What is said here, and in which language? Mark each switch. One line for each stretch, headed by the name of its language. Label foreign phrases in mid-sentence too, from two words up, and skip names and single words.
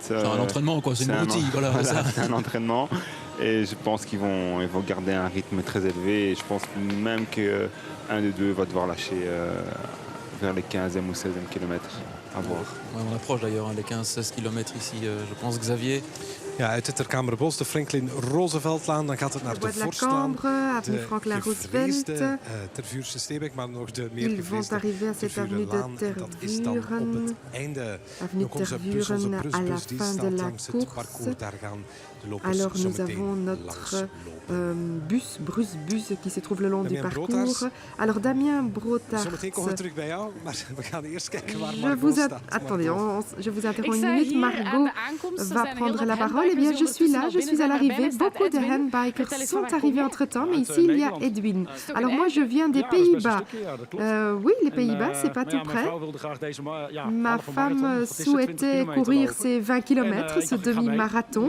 French: C'est un entraînement quoi, c'est une routine. Voilà, c'est un entraînement et je pense qu'ils vont garder un rythme très élevé et je pense même qu'un des deux va devoir lâcher vers les 15e ou 16e kilomètres à voir. Ouais, on approche d'ailleurs les 15-16 km ici, je pense, Xavier.
Dutch: Ja, uit de Terkamerbos, de Franklin Rooseveltlaan. Dan gaat het naar de
French: Bois de la
Dutch: Forstlaan.
French: Cambre, avenue Franklin Roosevelt.
Dutch: Tervuurse Steenweg, maar nog de meer
French: Ils vont arriver à cette avenue de
Dutch: Dat is dan op Tervuren. het einde.
French: Avenue Donc onze Tervuren
Dutch: Brusselse
French: à la
Dutch: Brusbus die
French: fin de
Dutch: staat
French: la
Dutch: langs het
French: course.
Dutch: parcours. Daar gaan de lopers
French: Alors
Dutch: zo
French: nous
Dutch: meteen
French: avons
Dutch: langs
French: notre
Dutch: lopen.
French: Brusbus qui se trouve le long du Damien parcours. Brotaerts. Alors Damien Brotaerts,
Dutch: Zometeen komen we terug bij jou, maar we gaan eerst kijken waar
French: je
Dutch: Margot
French: vous
Dutch: staat.
French: attendez, je vous interromps
Dutch: Ik
French: une
Dutch: sta
French: minute.
Dutch: hier aan
French: Margot
Dutch: de aankomst. Er
French: va
Dutch: zijn heel
French: prendre
Dutch: wat
French: la parole. Eh bien, je suis là, je suis à l'arrivée. Beaucoup de handbikers sont arrivés entre-temps, mais ici il y a Edwin. Alors moi je viens des Pays-Bas. Oui, les Pays-Bas, c'est pas tout près. Ma femme souhaitait courir ces 20 km, ce demi-marathon.